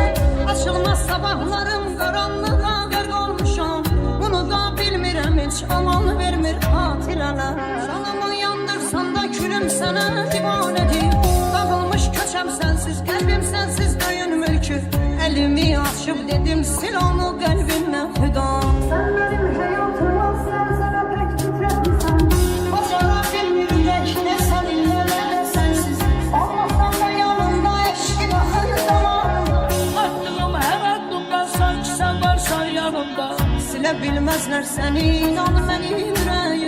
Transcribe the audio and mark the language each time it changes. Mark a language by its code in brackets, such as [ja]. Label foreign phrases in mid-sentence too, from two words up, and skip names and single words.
[az] Açılmaz sabahlarım qaranlığa qərq olmuşam. Bunu da bilmirəm heç aman vermir xatirələr. Canımı yandırsan da külüm sənə divanədir. Dağılmış köçəm sənsiz, qəlbim sənsiz döyünmür ki. Əlimi açıb dedim sil onu qəlbimdən fida. [tr] Sen benim hayatım olsan sana pek titretmişsen. [az] Bacara bilmirək nə səninlə nə də sənsiz. Olmasan da yanımda eşkin hər zaman. Attığım hər addımda sanki sən varsan yanımda. Silə bilməzlər səni, inan mənim ürəyimdən.